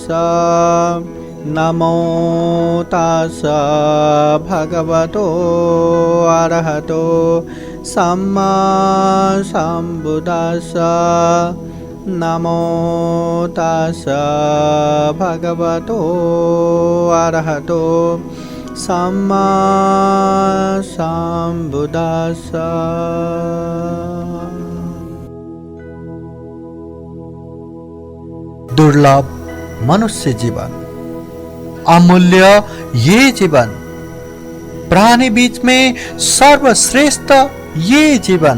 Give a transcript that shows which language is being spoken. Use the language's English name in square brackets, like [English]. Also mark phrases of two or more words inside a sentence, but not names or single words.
[Pali] नमो तस्स भगवतो अरहतो सम्मा सम्बुद्दस्स। नमो तस्स भगवतो अरहतो सम्मा सम्बुद्दस्स। [Hindi] दुर्लभ मनुष्य जीवन, अमूल्य ये जीवन, प्राणी बीच में सर्वश्रेष्ठ ये जीवन।